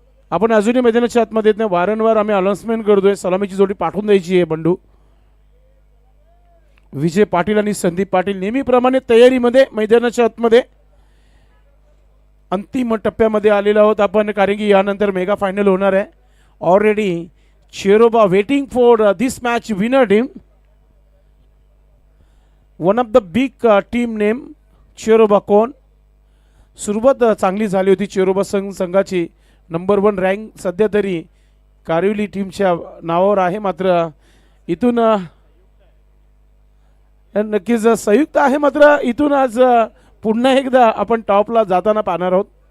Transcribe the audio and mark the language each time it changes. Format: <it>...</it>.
<mr>आपण अजूनही मैदानाच्या आतमध्ये येत नाही. वारंवार आम्ही अनाउन्समेंट करतोय सलामीची जोडी पाठवून द्यायची आहे. बंडू विजय पाटील आणि संदीप पाटील नेहमीप्रमाणे तयारीमध्ये मैदानाच्या आतमध्ये अंतिम टप्प्यामध्ये आलेलो आहोत आपण कारण की यानंतर मेगा फायनल होणार आहे.</mr> <en>Already चेरोबा waiting for this match winner team. One of the big team name चेरोबा कोण.</en> <mr>सुरुवात चांगली झाली होती चेरोबा संघाची. नंबर 1 रँक सध्या तरी कारिवली टीमच्या नावावर आहे. मात्र इथून नक्कीच संयुक्त आहे. मात्र इथून आज पुन्हा एकदा आपण टॉपला जाताना पाहणार आहोत.</mr>